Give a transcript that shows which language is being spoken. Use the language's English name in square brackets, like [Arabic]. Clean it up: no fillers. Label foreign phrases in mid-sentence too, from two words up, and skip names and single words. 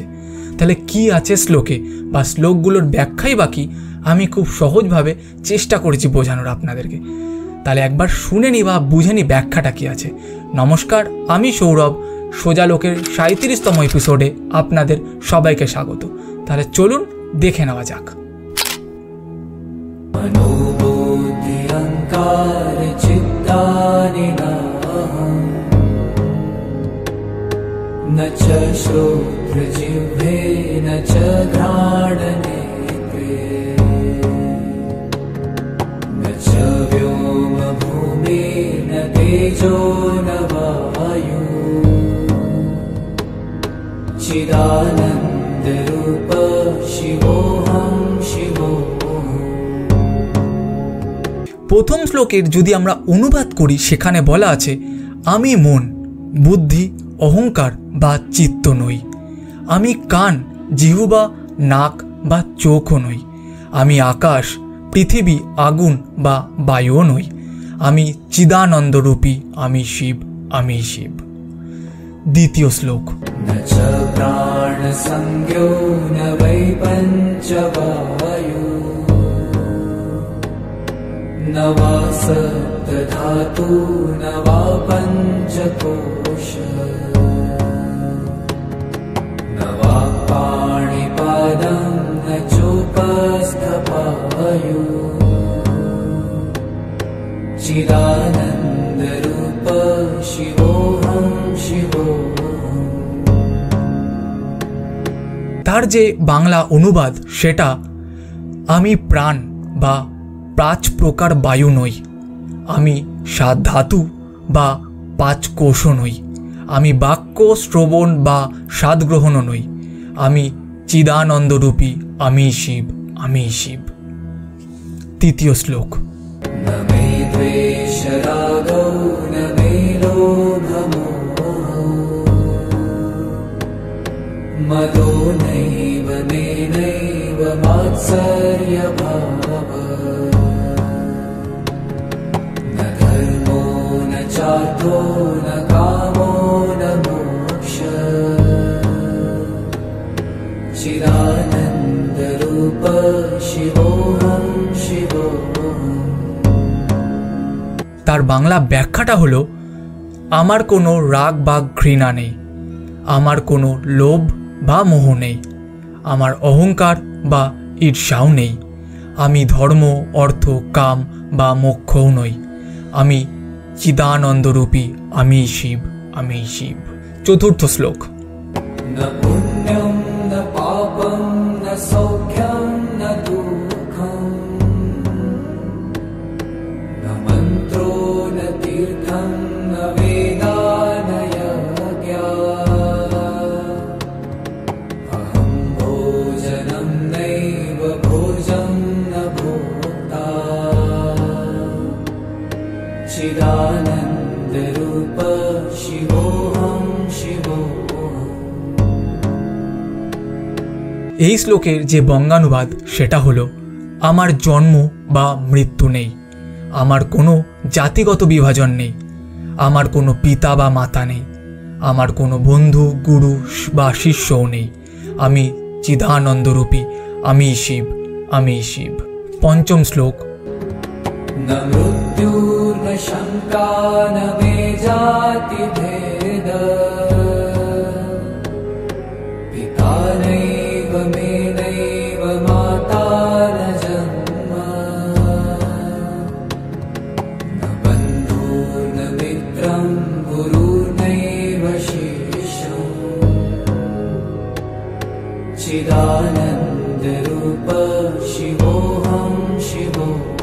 [Bangla] তাহলে কি আছে শ্লোকে বা শ্লোকগুলোর ব্যাখ্যাই বাকি আমি খুব সহজভাবে চেষ্টা করেছি বোঝানোর আপনাদেরকে। তাহলে একবার শুনে নি বা বুঝে নি ব্যাখ্যাটা কি আছে। নমস্কার, আমি সৌরভ, সোজা লোকের 37তম এপিসোডে আপনাদের সবাইকে স্বাগত। তাহলে চলুন দেখে নেওয়া যাক। [Sanskrit] न च श्रोत्रजिह्वे न च घ्राणनेत्रे न च व्योमभूमे न तेजो न वायु चिदानन्दरूप शिवोऽहं शिवोऽहम्। [Bangla] প্রথম শ্লোকের যদি আমরা অনুবাদ করি সেখানে বলা আছে, আমি মন, বুদ্ধি, অহংকার বা চিত্ত নই। আমি কান, জিহ্বা, নাক বা চোখও নই। আমি আকাশ, পৃথিবী, আগুন বা বায়ুও নই। আমি চিদানন্দরূপী, আমি শিব, আমি শিব। দ্বিতীয় শ্লোক, [Sanskrit] न च प्राणसंज्ञो न वै पञ्चवायु न वा सप्तधातु न वा पञ्चकोश न वा पाणिपादं न चोपस्थपायु चिदानन्दरूप शिवोऽहं शिवोऽहम्। [Bangla] তার যে বাংলা অনুবাদ সেটা, আমি প্রাণ বা 5 প্রকার বায়ু নই। আমি 7 ধাতু বা 5 কোষও নই। আমি বাক্য, শ্রবণ বা স্বাদ গ্রহণও নই। আমি চিদানন্দরূপী, আমি শিব, আমি শিব। তৃতীয় শ্লোক, [Sanskrit] न मे द्वेषरागौ न मे लोभमोहौ मदो नैव मे नैव मात्सर्यभावः न धर्मो न चार्थो न कामो न मोक्षः चिदानन्दरूप शिवोऽहं शिवोऽहम्। [Bangla] তার বাংলা ব্যাখ্যাটা হলো, আমার কোনো রাগ বা ঘৃণা নেই, আমার কোনো লোভ বা মোহ নেই, আমার অহংকার বা ঈর্ষাও নেই, আমি ধর্ম, অর্থ, কাম বা মোক্ষও নই, আমি চিদানন্দরূপী, আমি শিব, আমি শিব। চতুর্থ শ্লোক, [Sanskrit] न पुण्यं न पापं न सौख्यं न दुःखं न मन्त्रो न तीर्थं न वेदा न यज्ञा अहं भोजनं नैव भोजं न भोक्ता चिदानन्दरूप शिवोऽहं शिवोऽहम्। [Bangla] এই শ্লোকের যে বঙ্গানুবাদ সেটা হলো, আমার জন্ম বা মৃত্যু নেই, আমার কোনো জাতিগত বিভাজন নেই, আমার কোনো পিতা বা মাতা নেই, আমার কোনো বন্ধু, গুরু বা শিষ্যও নেই, আমি চিদানন্দরূপী, আমি শিব, আমি শিব। পঞ্চম শ্লোক, [Sanskrit] न मृत्युर्न शङ्का न मे जाति जातिभेद पिता नैव मे नैव माता न जन्म न बन्धु न मित्रं गुरुर्नैव शिष्यम् चिदानन्दरूप शिवोऽहं शिवोऽहम्।